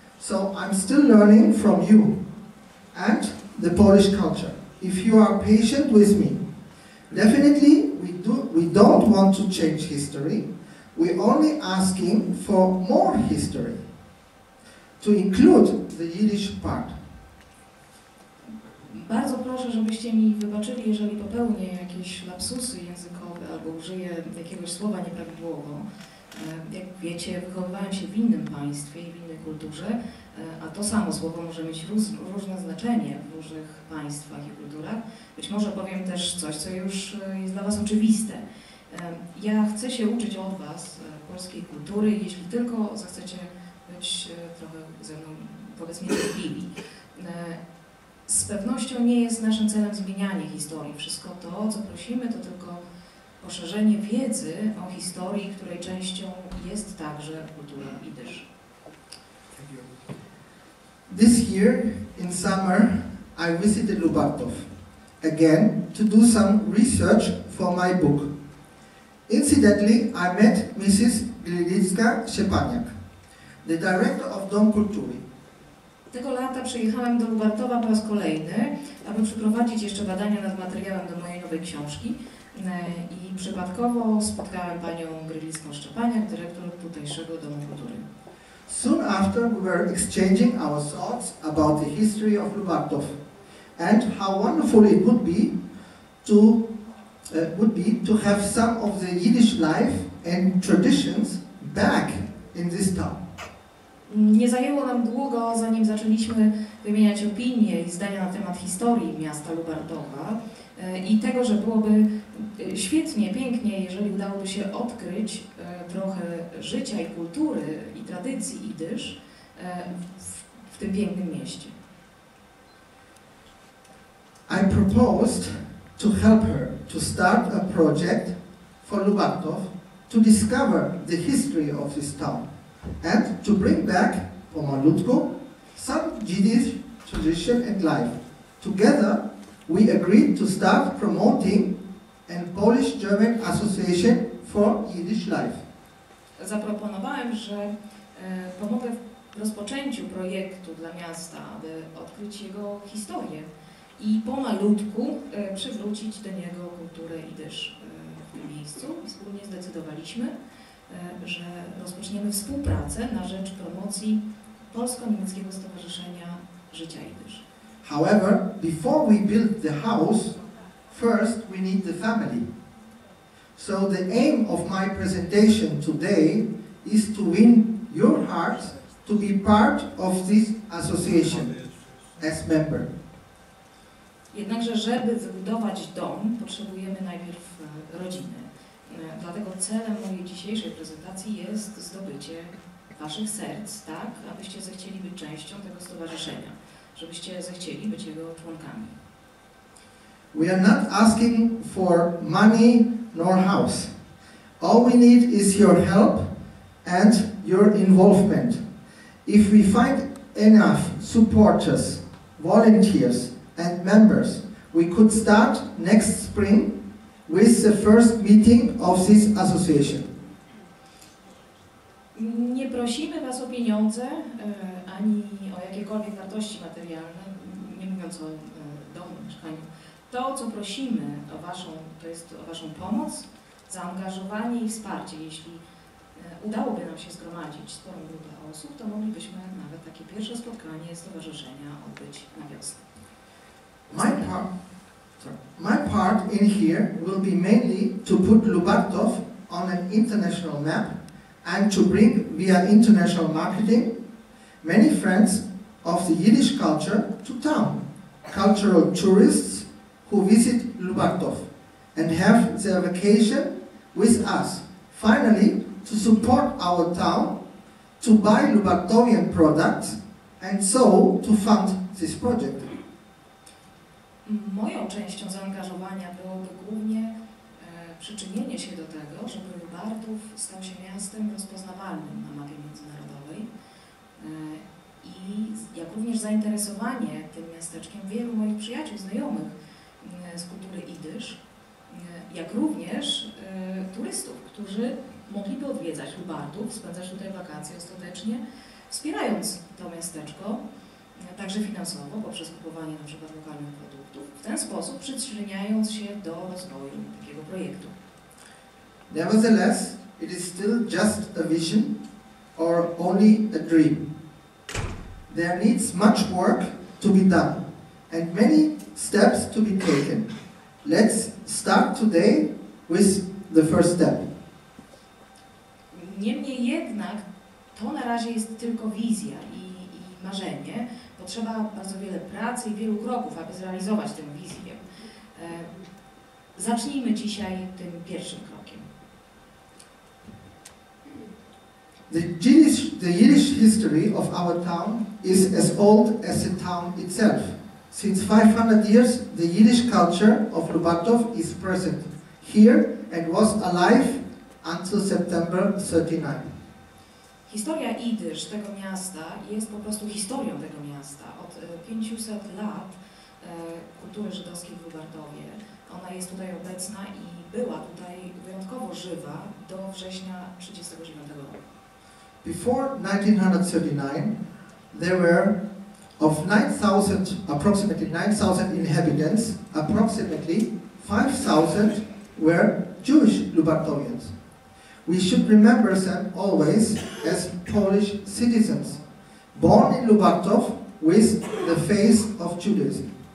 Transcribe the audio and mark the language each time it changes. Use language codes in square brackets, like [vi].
[en] So I'm still learning from you and the Polish culture. If you are patient with me, definitely we don't want to change history. We're only asking for more history, to include the Yiddish part. [pl] Bardzo proszę, żebyście mi wybaczyli, jeżeli popełnię jakieś lapsusy językowe albo użyję jakiegoś słowa nieprawidłowo. Jak wiecie, wychowywałem się w innym państwie i w innej kulturze, a to samo słowo może mieć różne znaczenie w różnych państwach i kulturach. Być może powiem też coś, co już jest dla Was oczywiste. Ja chcę się uczyć od Was polskiej kultury, jeśli tylko zechcecie być trochę ze mną, powiedzmy, cierpliwi. Z pewnością nie jest naszym celem zmienianie historii. Wszystko to, co prosimy, to tylko poszerzenie wiedzy o historii, której częścią jest także kultura jidysz. [en] This year in summer I visited Lubartów again to do some research for my book. Incidentally, I met Mrs. Szepaniak, the director of Dom Kultury. [pl] Tego lata przyjechałem do Lubartowa po raz kolejny, aby przeprowadzić jeszcze badania nad materiałem do mojej nowej książki. I przypadkowo spotkałem panią Grylicką-Szczepaniak, dyrektor tutejszego Domu Kultury. [en] Soon after, we were exchanging our thoughts about the history of Lubartów and how wonderful it would be to have some of the Yiddish life and traditions back in this town. [pl] Nie zajęło nam długo, zanim zaczęliśmy wymieniać opinie i zdania na temat historii miasta Lubartowa i tego, że byłoby świetnie, pięknie, jeżeli udałoby się odkryć trochę życia i kultury i tradycji jidysz w tym pięknym mieście. [en] I proposed to help her to start a project for Lubartów to discover the history of this town and to bring back [pl] pomalutku [en] some Yiddish tradition and life. Together, we agreed to start promoting a Polish-German association for Yiddish life. [pl] Zaproponowałem, że pomogę w rozpoczęciu projektu dla miasta, aby odkryć jego historię i pomalutku przywrócić do niego kulturę jidysz w tym miejscu. I wspólnie zdecydowaliśmy, że rozpoczniemy współpracę na rzecz promocji Polsko-Niemieckiego Stowarzyszenia Życia Jidysz. [en] However, before we build the house, first we need the family. So the aim of my presentation today is to win your hearts to be part of this association as member. [pl] Jednakże, żeby wybudować dom, potrzebujemy najpierw rodziny. Dlatego celem mojej dzisiejszej prezentacji jest zdobycie waszych serc, tak, abyście zechcieli być częścią tego stowarzyszenia, żebyście zechcieli być jego członkami. [en] We are not asking for money nor house. All we need is your help and your involvement. If we find enough supporters, volunteers and members, we could start next spring with the first meeting of this association. [pl] Nie prosimy was o pieniądze, ani o jakiekolwiek wartości materialne, nie mówiąc o domu, mieszkaniu. To, co prosimy to jest o waszą pomoc, zaangażowanie i wsparcie. Jeśli udałoby nam się zgromadzić sporą grupę osób, to moglibyśmy nawet takie pierwsze spotkanie stowarzyszenia odbyć na wiosnę. [en] My part in here will be mainly to put Lubartów on an international map and to bring via international marketing many friends of the Yiddish culture to town, cultural tourists who visit Lubartów and have their vacation with us. Finally, to support our town, to buy Lubartowian products and so to fund this project. [pl] Moją częścią zaangażowania byłoby głównie przyczynienie się do tego, żeby Lubartów stał się miastem rozpoznawalnym na mapie międzynarodowej i jak również zainteresowanie tym miasteczkiem wielu moich przyjaciół, znajomych z kultury jidysz, jak również turystów, którzy mogliby odwiedzać Lubartów, spędzać tutaj wakacje ostatecznie, wspierając to miasteczko, także finansowo, poprzez kupowanie na przykład lokalnych produktów, w ten sposób przyczyniając się do rozwoju takiego projektu. [en] Nevertheless, it is still just a vision or only a dream. There needs much work to be done and many steps to be taken. Let's start today with the first step. [pl] Niemniej jednak to na razie jest tylko wizja i marzenie. Potrzeba bardzo wiele pracy i wielu kroków, aby zrealizować tę wizję. Zacznijmy dzisiaj tym pierwszym krokiem. [en] The Yiddish history of our town is as old as the town itself. Since 500 years, the Yiddish culture of Lubartów is present here and was alive until September 39. [pl] Historia jidysz tego miasta jest po prostu historią tego miasta. Od 500 lat kultury żydowskiej w Lubartowie. Ona jest tutaj obecna i była tutaj wyjątkowo żywa do września 1939 roku. [en] Before 1939, there were of approximately 9,000 inhabitants, approximately 5,000 were Jewish Lubartowians. We should remember them always as Polish citizens, born in Lubartów with the face of Judaism.